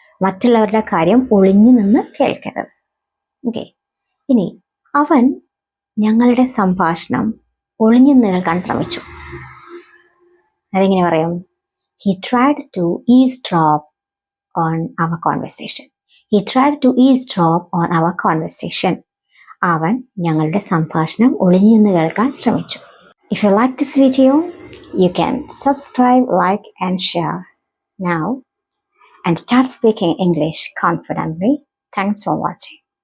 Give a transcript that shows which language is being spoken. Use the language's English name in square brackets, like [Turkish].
[Malayalam] മറ്റുള്ളവരുടെ കാര്യം ഒളിഞ്ഞു നിന്ന് കേൾക്കരുത്. ഓക്കെ, ഇനി അവൻ ഞങ്ങളുടെ സംഭാഷണം ഒളിഞ്ഞു നിന്ന് കേൾക്കാൻ ശ്രമിച്ചു. അതെങ്ങനെ പറയും? [English] He tried to eavesdrop on our conversation. He tried to eavesdrop on our conversation. [Malayalam] അവൻ ഞങ്ങളുടെ സംഭാഷണം ഒളിഞ്ഞു നിന്ന് കേൾക്കാൻ ശ്രമിച്ചു. [English] If you like this video, you can subscribe, like and share now and start speaking English confidently. Thanks for watching.